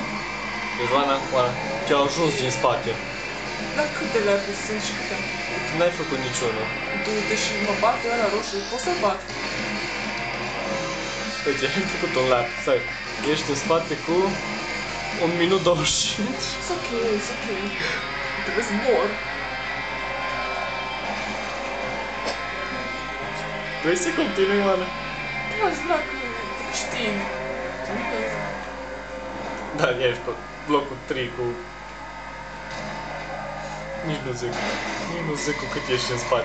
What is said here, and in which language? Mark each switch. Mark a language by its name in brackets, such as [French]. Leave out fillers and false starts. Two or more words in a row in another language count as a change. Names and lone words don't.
[Romanian] Deci, Oana, te-au ajuns din spate. Dar câte le-ai sunt și câte am făcut? N-ai făcut niciunul. Du-te și mă bate ăla roșu, pot să-l bat. Uite, ai făcut un lap, stai. Ești în spate cu 1 minut 25. [English] It's ok, it's ok. [Romanian] Trebuie să mor. Vrei să continui, Oana? Aș vrea că știi. Da, ești pe blocul 3 cu... Nici nu zic cu cât ești în spate.